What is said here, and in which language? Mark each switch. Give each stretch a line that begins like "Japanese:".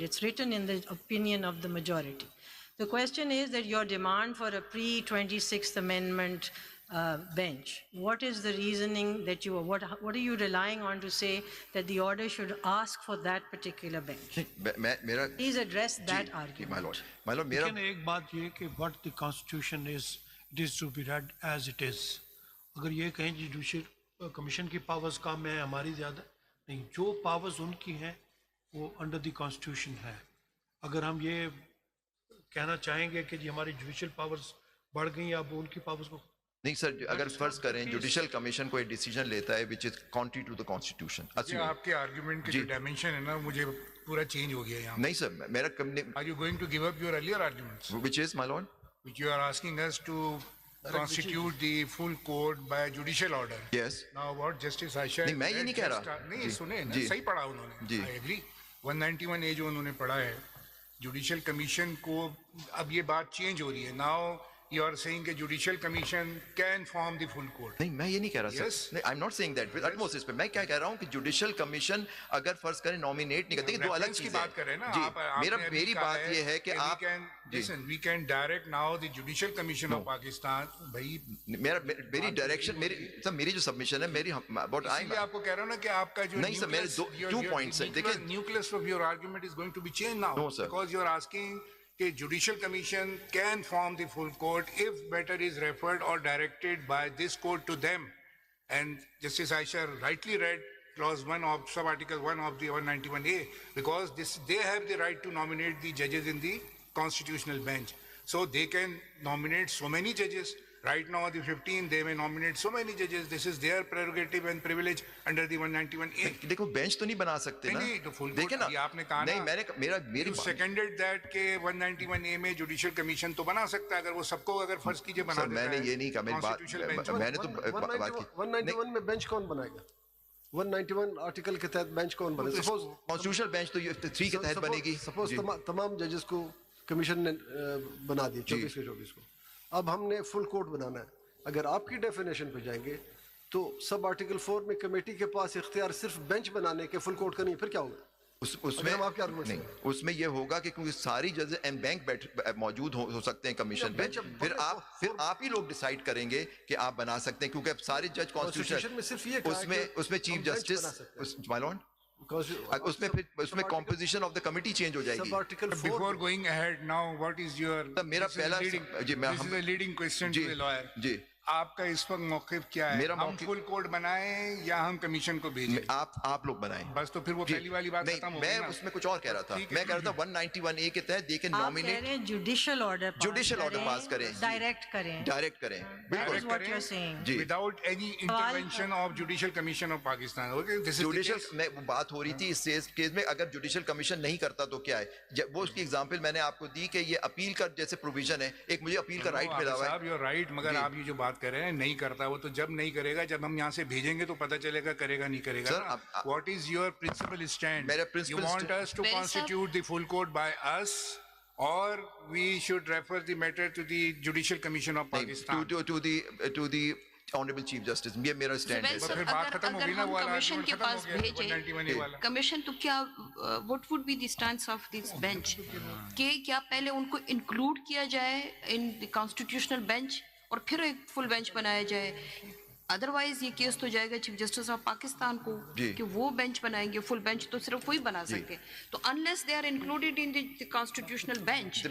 English: It's written in the opinion of the majority. The question is that your demand for a pre-26th Amendment bench, what is the reasoning that you, what are you relying on to say that the order should ask for that particular bench? Please address that argument. My lord, لیکن ایک بات یہ کہ what the constitution is, it is to be read as it is.
Urdu: اگر یہ کہیں judicial commission کی powers کم ہیں, ہماری زیادہ نہیں, جو پاورز ان کی ہیں وہ انڈر دی کانسٹیٹیوشن ہے. اگر ہم یہ کہنا چاہیں گے کہ جی ہماری جوڈیشل پاورز بڑھ گئی, اب ان کی پاورز کو نہیں سر, اگر فرض کریں جوڈیشل کمیشن کوئی ڈیسیجن لیتا ہے which is contrary to the constitution. آپ کے آرگیومنٹ کی جو ڈائمنشن ہے نا, مجھے پورا چینج ہو گیا یہاں. نہیں سر, میرا
English: Are you going to give up your earlier arguments? Which is, my lord? Which you are asking us to constitute the full court by judicial order. Yes. Now what Justice Aisha...
Urdu: نہیں, میں یہ نہیں کہہ رہا. نہیں سنے نا, صحیح پڑھا انہوں نے.
English: I agree.
Urdu: 191A جو انہوں نے پڑھا ہے, جوڈیشل کمیشن کو اب یہ بات چینج ہو رہی ہے. Now
English: you are saying that judicial commission can form the full court.
Urdu: نہیں میں یہ نہیں کہہ رہا
English: Yes.
Urdu: Sir.
English: I'm not saying that with utmost respect.
Urdu: میں کیا کہہ رہا ہوں کہ جوڈیشل کمیشن اگر فرض کریں نامینیٹ نہیں کرتے دو الگ Reference کی چیزیں بات کر رہے ہیں نا جی آپ میری بات یہ ہے کہ آپ
English: we can direct now the judicial commission of Pakistan.
Urdu: بھائی میری ڈائریکشن میری جو سبمیشن ہے میری اباؤٹ میں آپ کو کہہ رہا ہوں نا کہ آپ کا جو نہیں سر میرے ٹو پوائنٹس ہیں دیکھیں
English: nucleus of your argument is going to be changed now. No, sir. Because you are asking کہ judicial commission can form the full court if matter is referred or directed by this court to them. And Justice Aisha rightly read clause 1 of sub-article 1 of the 191A because they have the right to nominate the judges in the constitutional bench. So they can nominate so many judges. Right now, the 15, they may nominate so many judges. This is their prerogative and privilege under the 191A.
Urdu: دیکھو bench تو نہیں بنا سکتے نا دیکھیں نا آپ نے کہا نہیں میں نے میری seconded that کہ 191A میں جوڈیشل کمیشن تو بنا سکتا ہے اگر وہ سب کو اگر فرض کیجئے بنا دیتا ہے. میں نے یہ نہیں کہا میری بات میں نے تو بات کی 191 میں بینچ کون بنائے گا 191 آرٹیکل کے تحت بینچ کون بنے گا سپوز کانسٹیٹیوشنل بینچ تو 3 کے تحت بنے گی سپوز تمام ججز کو کمیشن نے بنا دی 24 کے 24 کو اب ہم نے فل کورٹ بنانا ہے اگر آپ کی ڈیفینیشن پہ جائیں گے تو سب آرٹیکل 4 میں کمیٹی کے پاس اختیار صرف بینچ بنانے کے فل کورٹ کا نہیں پھر کیا ہوگا اس میں نہیں اس میں یہ ہوگا کہ کیونکہ ساری ججز ایم بینک موجود ہو سکتے ہیں کمیشن پہ پھر آپ ہی لوگ ڈیسائیڈ کریں گے کہ آپ بنا سکتے ہیں کیونکہ اب سارے جج کانسٹیٹیوشن میں صرف یہ اس میں چیف جسٹس مائی لارڈ اس میں composition of the committee change ہو جائے گی Before going ahead now, what is your میرا پہلا this is a leading question to the lawyer. جی آپ کا اس وقت موقف کیا ہے ہم فل کوڈ بنائیں یا ہم کمیشن کو بھیجیں آپ لوگ بنائیں بس تو پھر وہ پہلی والی بات ختم ہو گئی میں اس میں کچھ اور کہہ رہا تھا میں کہہ رہا تھا 191A کے تحت دے کے نامینیٹ جوڈیشل آرڈر پاس کریں ڈائریکٹ کریں بالکل جی without any intervention of judicial commission of Pakistan. Judicial میں بات ہو رہی تھی اس کیس میں اگر جوڈیشل کمیشن نہیں کرتا تو کیا ہے وہ اس کی ایگزامپل میں نے آپ کو دی کہ یہ اپیل کا جیسے پروویژن ہے ایک مجھے اپیل کا رائٹ ملا ہوا ہے رائٹ مگر آپ یہ جو بات کر رہے ہیں نہیں کرتا وہ تو جب نہیں کرے گا جب ہم یہاں سے بھیجیں گے تو پتہ چلے گا کرے گا نہیں کرے گا.
English: what is your principle stand you want us to constitute the full court by us or we should refer the matter to the Judicial Commission of Pakistan to the Honorable Chief Justice یہ میرا stand ہے
Urdu: پھر بات ختم ہو گئی نا وہ commission کے پاس بھیجیں کمیشن تو کیا what would be the stance of this bench کہ کیا پہلے ان کو انکلوڈ کیا جائے in the constitutional bench اور پھر ایک فل بینچ بنایا جائے ادروائز یہ کیس تو جائے گا چیف جسٹس آف پاکستان کو کہ وہ بینچ بنائیں گے فل بینچ تو صرف وہی بنا سکتے تو unless they are included in the constitutional bench